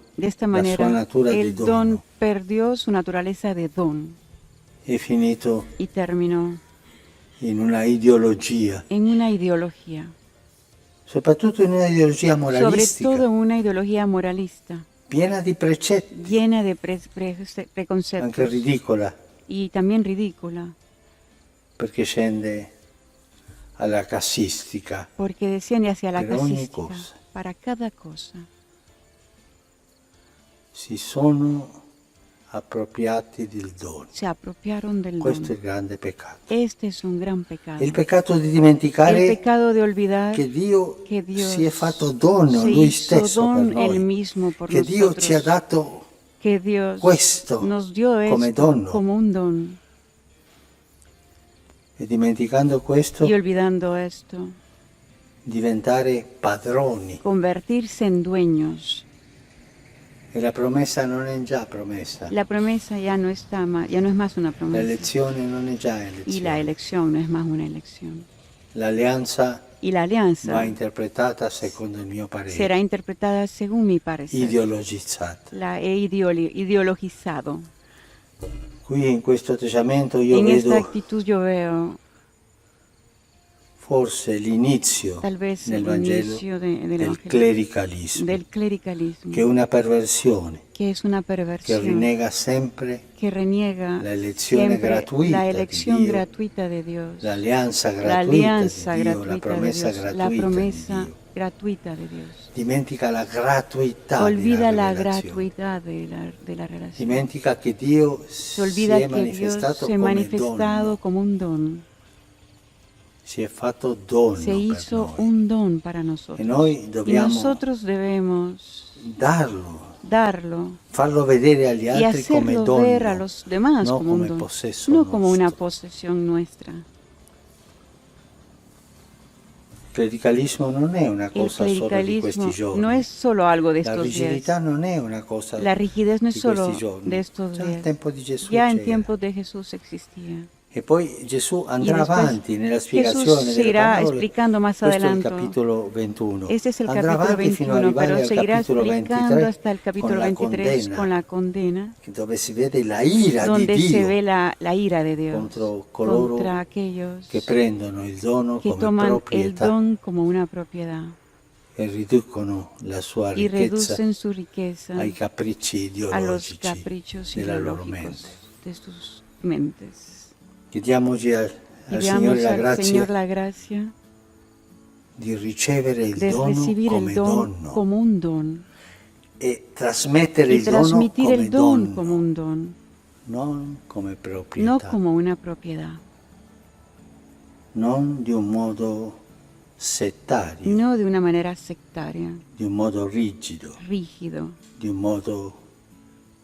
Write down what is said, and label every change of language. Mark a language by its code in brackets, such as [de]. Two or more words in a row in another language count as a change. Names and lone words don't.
[es] De esta [it] la sua [es] manera, [it] natura di [es] el [it] dono, [es] don perdió su naturaleza de don [it] è finito [es] y terminó [it] in una ideologia, [es] en una ideología, [it] soprattutto in una ideologia [es] sobre [it] moralistica, [es] todo una ideología moralista, [it] piena di precetti, [es] llena de [it] anche [es] preconceptos [it] ridicola, [es] y también ridícula, [it] perché scende alla cassistica. [es] porque desciende hacia la [it] Per ogni [es] casística, [it] cosa. [es] para cada cosa. [it] Si sono appropriati del dono. [es] Se apropiaron del [it] Questo è [es] don. [it] il grande peccato. [es] Este es un gran pecado. [it] Il peccato di [es] El [it] dimenticare [es] pecado de olvidar [it] che Dio [es] que Dios [it] si è fatto dono [es] se [it] Lui [es] hizo [it] stesso per [es] don Él [it] noi, [es] mismo por [it] che Dio [es] nosotros, [it] ci ha dato [es] que Dios [it] questo [es] nos dio [it] come [es] esto [it] dono. [es] como un don. [it] E dimenticando questo, [es] Y olvidando esto, [it] diventare padroni. [es] convertirse en dueños. [it] E la promessa non è già promessa. [es] La promesa ya no está ya no es más una [it] La [es] promesa. [it] elezione non è già [es] Y la [it] elezione. [es] elección no es más una elección. [it] L'alleanza [es] Y la [it] va [es] alianza [it] interpretata secondo il mio parere, [es] será interpretada según mi parecer. [it] ideologizzata. [es] La he ideologizado. [it] Qui in questo atteggiamento io [es] En esta [it] vedo [es] actitud yo veo [it] forse l'inizio [es] tal vez [it] nel [es] el [it] Vangelo [es] inicio del [it] del [es] evangelio, [it] clericalismo, [es] del clericalismo, [it] che è una perversione [es] que es una [it] che [es] perversión, [it] rinnega sempre [es] que reniega [it] la elezione [es] siempre [it] gratuita [es] la [it] di [es] elección [it] Dio, [es] gratuita de Dios, [it] l'alleanza [es] la [it] gratuita [es] alianza [it] di Dio, la [es] gratuita de [it] promessa [es] Dios, la [it] gratuita [es] promesa [it] di Dio. [es] gratuita de Dios. [it] Dimentica la gratuità [es] Olvida [it] della [es] la [it] rivelazione. [es] gratuidad de la relación. [it] Dimentica che Dio [es] Se [it] si [es] olvida [it] è [es] que Dios [it] manifestato [es] se ha [it] come [es] manifestado [it] dono, [es] como un don, [it] si è fatto dono [es] se [it] per [es] hizo [it] noi. [es] un don para nosotros. [it] E noi [es] Y [it] dobbiamo [es] nosotros debemos darlo [it] farlo vedere agli [es] y [it] altri come [es] hacerlo [it] dono, [es] ver a los demás [it] no [es] como un [it] come [es] don, [it] possesso [es] no como una [it] nostro. [es] posesión nuestra. [it] Il clericalismo non è una [es] El [it] cosa solo di [es] clericalismo [it] questi giorni. [es] no es solo algo de [it] La [es] estos [it] rigidità [es] días. [it] non è una cosa [es] La rigidez no es [it] di [es] solo [it] questi giorni. [es] de estos [it] Già al [es] días. [it] tempo di Gesù [es] Ya en [it] c'era. [es] tiempos de Jesús existía. [it] E poi Gesù [es] Y [it] andrà [es] después [it] avanti nella [es] Jesús [it] spiegazione delle [es] seguirá [it] parole. [es] explicando más [it] Questo è il [es] adelante. [it] capitolo 21. [es] Este es el [it] Andrà [es] capítulo [it] avanti fino ad [es] 21, [it] arrivare [es] pero [it] al [es] seguirá [it] capitolo [es] explicando [it] 23 [es] hasta el capítulo [it] con la [es] 23 [it] condanna, [es] con la condena, [it] dove si vede la ira di [es] donde se [it] Dio [es] ve la ira de Dios [it] contro coloro [es] contra aquellos [it] che prendono il dono [es] que [it] come [es] toman el [it] proprietà [es] don como una propiedad [it] e riducono la sua [es] y [it] ricchezza [es] reducen su riqueza [it] ai capricci [es] a los [it] ideologici [es] caprichos [it] della loro [es] ideológicos [it] mente. [es] de sus mentes. [it] Chiediamoci al [es] Pidamos [it] Signore la [es] al Señor [it] grazia [es] la gracia [it] di ricevere il [es] de [it] dono [es] recibir el [it] come [es] don [it] dono [es] como un don [it] e trasmettere [es] y [it] il dono [es] transmitir [it] come [es] el don [it] dono, [es] como un don, [it] non come [es] no [it] proprietà, [es] como una propiedad, [it] non di un modo settario, [es] no de una manera sectaria, [it] di un modo rigido, [es] rígido, [it] di un modo [es] de